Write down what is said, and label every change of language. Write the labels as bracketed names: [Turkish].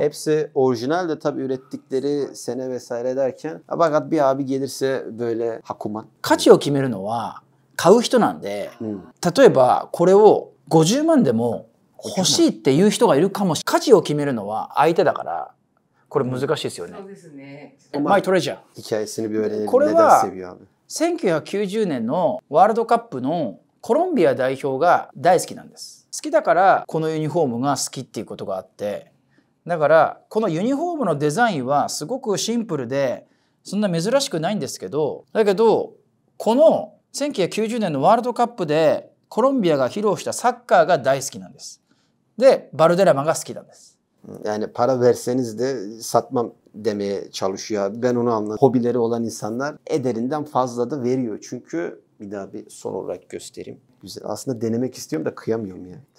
[Turkish] Hepsi orijinal de tabii ürettikleri sene vesaire derken fakat bir abi gelirse böyle Hakuman. [Japanese] 価値を決めるのは買う人なんで、例えばこれを50万でも欲しいっていう人がいるかもしれない。価値を決めるのは相手だから、これ難しいですよね。そうですね。マイトレジャー。 [Turkish] Hikayesini bir öğrenelim. [Japanese] これ [Turkish] Neden [Japanese] は [Turkish] seviyor abi? [Japanese] 1990年のワールドカップのコロンビア代表が大好きなんです。好きだからこのユニフォームが好きっていうことがあって、だからこのユニフォームのデザインはすごくシンプルでそんな珍しくないんですけど、だけどこの1990年のワールドカップでコロンビアが披露したサッカーが大好きなんです。で、バルデラマが好きなんです。 [Turkish] Yani para verseniz de satmam demeye çalışıyor abi. Ben onu anladım. Hobileri olan insanlar ederinden fazla da veriyor. Çünkü bir daha bir son olarak göstereyim. Güzel. Aslında denemek istiyorum da kıyamıyorum ya.